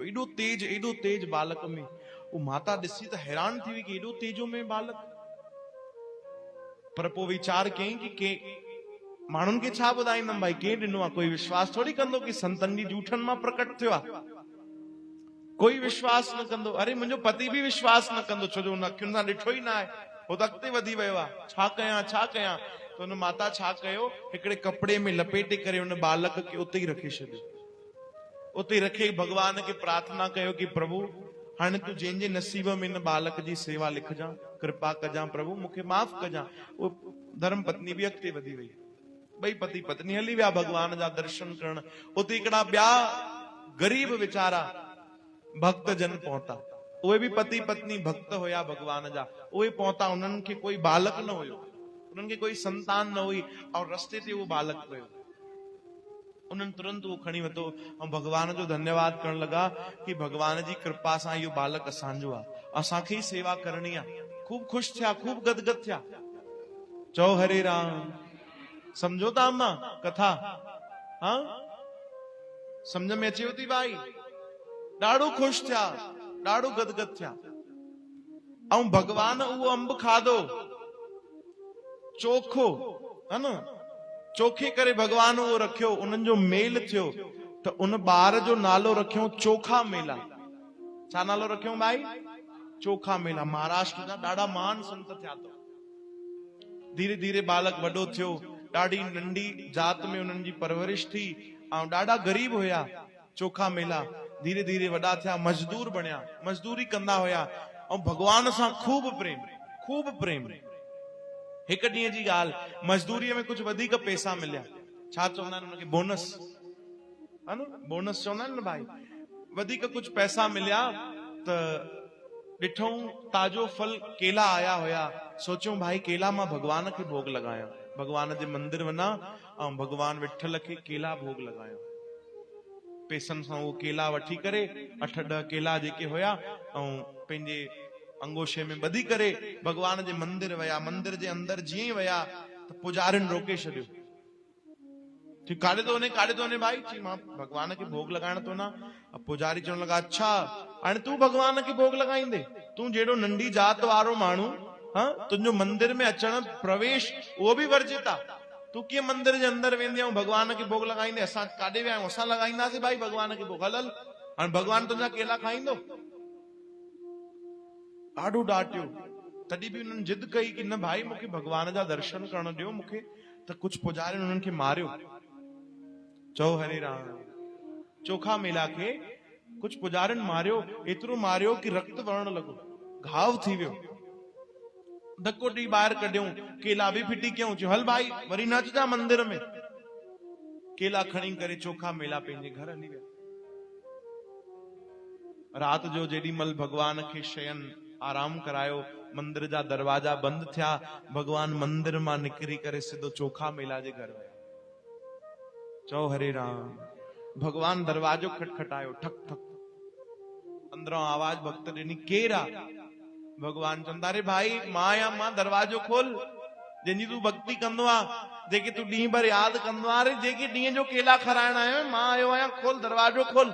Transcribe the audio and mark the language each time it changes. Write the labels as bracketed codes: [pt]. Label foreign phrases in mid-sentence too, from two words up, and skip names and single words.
[sd] एॾो तेज बालक में। वो माता ॾिसी त हैरान थी वई कि एॾो तेजो में बालक। पर पोइ वीचार कयईं कि के माण्हुनि खे छा ॿुधाईंदमि भाई, के ॾिनो आहे? कोई विश्वास थोड़ी कंदो कि संतनि जी जूठनि मां प्रकट थियो आहे। कोई विश्वास न कंदो। अरे मुंहिंजो पति भी विश्वास न कंदो, छोजो हुन अखियुनि सां ॾिठो ई न आहे। हो त अॻिते वधी वियो आहे, छा कयां छा कयां? तो हुन माता छा कयो, हिकिड़े कपिड़े में लपेटे करे हुन बालक खे उते ई रखे छॾियो। उते ई रखे भगवान खे प्रार्थना कयो कि प्रभु हाणे तूं जंहिंजे नसीब में हिन बालक जी सेवा लिखजां, कृपा कजां प्रभु, मूंखे माफ़ कजां। वो धर्म पत्नी भी अॻिते वधी वई। ॿई पति पत्नी हली विया भगवान जा दर्शन करण। उते हिकिड़ा ॿिया गरीब वीचारा भक्त जन पहुता। उहे भी पति पत्नी भक्त हुया भगवान जा। उहे पहुता, उन्हनि खे कोई बालक न हुयो, उन्हनि खे कोई संतान न हुई, और रस्ते ते वो बालक पियो। उन्हनि तुरंत वो खणी वरितो ऐं भगवान जो धन्यवाद करण लगा कि भगवान जी कृपा सां इहो बालक असांजो आहे, असांखे ई सेवा करणी आहे। खूब खुश थिया, खूब गदगद थिया। चओ हरे राम। समझो था अम्मा कथा? हाँ, समझ में अचेव थी भाई? ॾाढो खुश थिया, ॾाढो गदगद थिया। ऐं भगवान उहो अंब खाधो चोखो, है न, चोखे करे भगवान उहो रखियो। उन्हनि जो मेल थियो त उन ॿार जो नालो रखियो चोखा मेला। छा नालो रखियो भाई? चोखा मेला। महाराष्ट्र जा ॾाढा महान संत थिया तो। धीरे धीरे बालक वॾो थियो, ॾाढी नंढी जात में उन्हनि जी परवरिश थी ऐं ॾाढा गरीब हुया। चोखा मेला धीरे धीरे वॾा थिया, मजदूर बणिया, मजदूरी कंदा हुया ऐं भगवान सां खूब प्रेम, खूब प्रेम। हिक ॾींहं जी ॻाल्हि, मजदूरीअ में कुछ वधीक पैसा मिलिया। छा चवंदा आहिनि उनखे? बोनस, है न, बोनस चवंदा आहिनि न भाई। वधीक कुछ पैसा मिलिया त ॾिठऊं ताजो फल केला आया हुया। सोचियूं भाई केला मां भगवान खे भोग लॻायां, भगवान जे मंदिर वञा ऐं भगवान विठल खे केला भोग लॻायां। पैसनि सां उहो केला वठी करे 8-10 केला जेके हुया ऐं पंहिंजे अंगोशे में ॿधी करे भगवान जे मंदिर विया। मंदिर जे अंदर जीअं ई विया त पुजारिन रोके छॾियो। ठीक, काॾे तो वञे, काॾे तो वञे भाई? चई मां भगवान खे भोग लॻाइण तो ना। पुजारी चवण लॻा अच्छा हाणे तूं भगवान खे भोग लॻाईंदे? तूं जहिड़ो नंढी जात वारो माण्हू, हाँ, तुंहिंजो मंदिर में अचण प्रवेश उहो बि वर्जित आहे। तू कीअं मंदिर जे अंदर वेंदे ऐं भगवान खे भोग लॻाईंदे? असां काॾे विया आहियूं, असां लॻाईंदासीं भाई भगवान खे भोग। हल हल, हाणे भगवान तुंहिंजा केला खाईंदो? ॾाढो डांटियो। तॾहिं बि उन्हनि जिद कई कि न भाई मूंखे भगवान जा दर्शन करण ॾियो मूंखे। त कुछ पुजारियुनि उन्हनि खे मारियो। चओ हरे राम। चोखा मेला खे कुछ पुजारियुनि मारियो, एतिरो मारियो कि रक्त वहण लॻो, घाव थी वियो। धक्को ॾेई ॿाहिरि कढियऊं, केला बि फिटी कयूं, चयो हल भाई वरी न अचिजा मंदिर में। केला खणी करे चोखा मेला पंहिंजे घर हली विया। रात जो जेॾीमहिल भगवान खे शयन आराम करायो, मंदिर जा दरवाजा बंदि थिया, भगवान मंदिर मां निकिरी करे सिधो चोखा मेला जे घर विया। चओ हरे राम। भगवान दरवाजो खटखटायो, ठक ठक, अंदरों आवाज भक्त ॾिनी, केरु आहे? भगवान चवंदा अरे भाई मां आहियां, मां, दरवाजो खोल। जंहिंजी तूं भक्ति कंदो आहे, जेके तूं ॾींहुं भर यादि कंदो आहे, अरे जेके ॾींहं जो केला खाराइण आयो, मां आयो आहियां, खोल दरवाजो खोल।